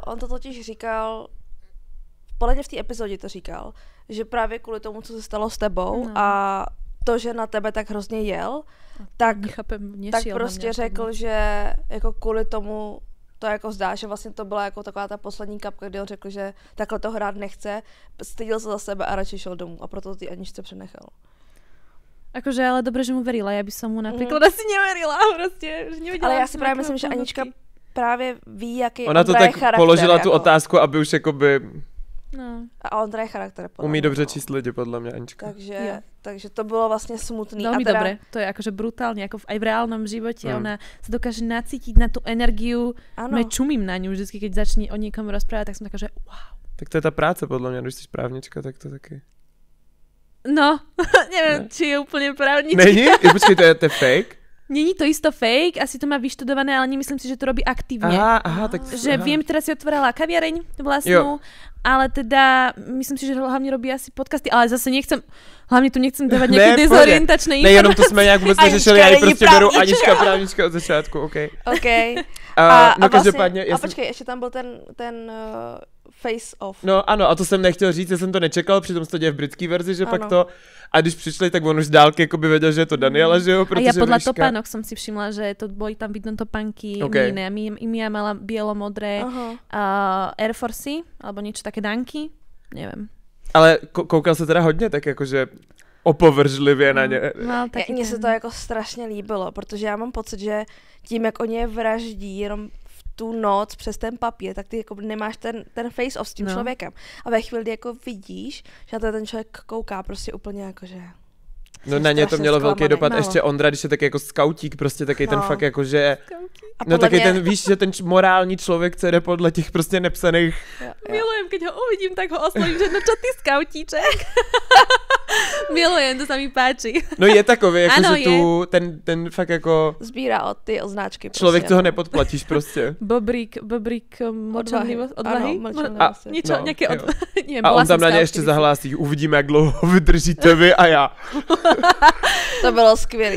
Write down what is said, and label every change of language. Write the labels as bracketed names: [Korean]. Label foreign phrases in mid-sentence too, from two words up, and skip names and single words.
[Czech] On to totiž říkal, podle mě v té epizodě to říkal, že právě kvůli tomu, co se stalo s tebou a to, že na tebe tak hrozně jel, tak prostě řekl, že jako kvůli tomu to jako zdá, že vlastně to byla jako taková ta poslední kapka, kdy on řekl, že takhle to hrát nechce, styděl se za sebe a radši šel domů a proto ty Aničce přenechal. [Slovak] Akože, ale dobre, že mu verila, ja by som mu napríklad asi neverila, proste, že nevedela. [Czech] Ale já si právě myslím, že Anička právě ví, jaký Ona to tak charakter, položila jako. tu otázku, aby už jakoby No. A on je charakter. umí dobře číst lidi, podle mě, Anička. Takže to bylo vlastně smutný. [Slovak] Veľmi a teda... dobre, to je akože brutálne, ako aj v reálnom živote, ona sa dokáže nacítiť na tú energiu, no čumím na ňu, vždycky, keď začne o niekomu rozprávať, tak som taká, že wow. [Czech] Tak to je ta práce, podle mě, když jsi právnička, tak to taky. No, [Slovak] neviem, či je úplne právnička. [Czech] Není? Počkej, to je fake? [Slovak] Není to isto fake, asi to má vyštudované, ale nemyslím si, že to robí aktívne. [Czech] Aha, tak... [Slovak] Že viem, teraz si otvorila kaviareň vlastnú, ale teda myslím si, že hlavne robí asi podcasty, ale zase hlavne tu nechcem dávať nejaké dezorientačné informácie. [Czech] Ne, jenom to jsme nějak vůbec neřešili, já ji prostě beru Anička právnička od začátku, OK. No každopádně... A počkej, ještě tam byl ten [English] face off. [Czech] No ano, a to jsem nechtěl říct, já jsem to nečekal, přitom se to děje v britské verzi, že pak to... A když přišli, tak on už z dálky jakoby věděl, že je to Daniela, že jo? [Slovak] A ja podľa topánok som si všimla, že to boli tam vidno topánky iné. Mia mala bielo-modré Air Forcey, alebo niečo také danky, neviem. [Czech] Ale koukal se teda hodně, tak jakože opovržlivě na ně. No, mně se to jako strašně líbilo, protože já mám pocit, že tím, jak oni je vraždí jenom v tu noc přes ten papír, tak ty jako nemáš ten [English] face off [Czech] s tím člověkem. A ve chvíli, jako vidíš, že na to ten člověk kouká prostě úplně jako, že... No na ně to mělo velký dopad, ještě Ondra, když je taky jako skautík, prostě taky ten fakt jako, že... No taky ten, víš, že ten morální člověk, co jde podle těch prostě nepsaných... [Slovak] Milujem, keď ho uvidím, tak ho oslovím, že no čo ty skautíček? Milujem, to sa mi páči. [Czech] No je takový, jako ano, že tu, ten fakt jako... Sbírá od ty označky. Člověk, co ho nepodplatíš prostě. [Slovak] Bobrík mlčanlivost, odvahy? Niečo, no, nejaké [Czech] a on tam na ně ještě zahlásí, uvidíme, jak dlouho vydržíte vy a já. To bylo skvělý,